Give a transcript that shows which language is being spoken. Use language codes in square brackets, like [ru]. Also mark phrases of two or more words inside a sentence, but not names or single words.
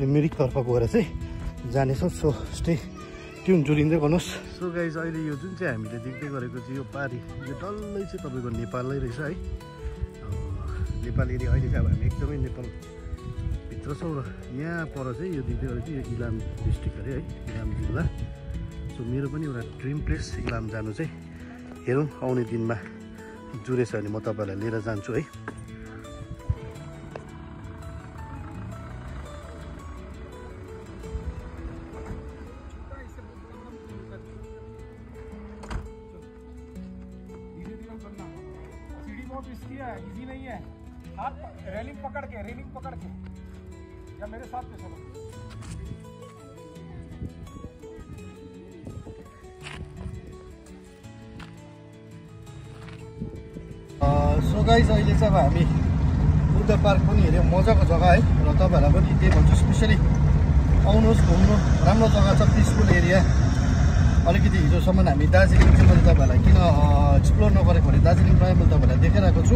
[ne] मिरिकतर्फ गएर चाहिँ जानेछौँ सो [en] stay tune [ne] जोडिँदै गर्नुहोस् [en] so guys [ne] अहिले यो जुन चाहिँ हामीले देख्दै गरेको चाहिँ यो पारी यो डल्लै चाहिँ तपाईँको नेपालै रहेछ है नेपाल एरिया अहिले चाहिँ अब हामी एकदमै नेपालभित्र छौँ र यहाँ पर चाहिँ यो देख्दै गरेको चाहिँ यो इलाम डिस्ट्रिक्ट अरे है इलाम जिल्ला सो मेरो पनि एउटा [en] dream place [ne] इलाम जानु चाहिँ हेरौँ आउने दिनमा जुरेछ भने म तपाईँहरूलाई लिएर जान्छु है [hi] इजी नहीं है आप रेलिंग पकड़ के या मेरे साथ में चलो [en] so guys [ne] अहिले चाहिँ अब हामी बुद्ध पार्क पनि हेऱ्यौँ मजाको जग्गा है र तपाईँहरूलाई पनि त्यही भन्छु स्पेसली आउनुहोस् घुम्नु राम्रो जग्गा छ [en] peaceful area [ne] अलिकति हिजोसम्म हामी दार्जिलिङ चाहिँ मैले तपाईँहरूलाई किन एक्सप्लोर नगरेको भने दार्जिलिङ प्रायः मैले तपाईँहरूलाई देखाइरहेको छु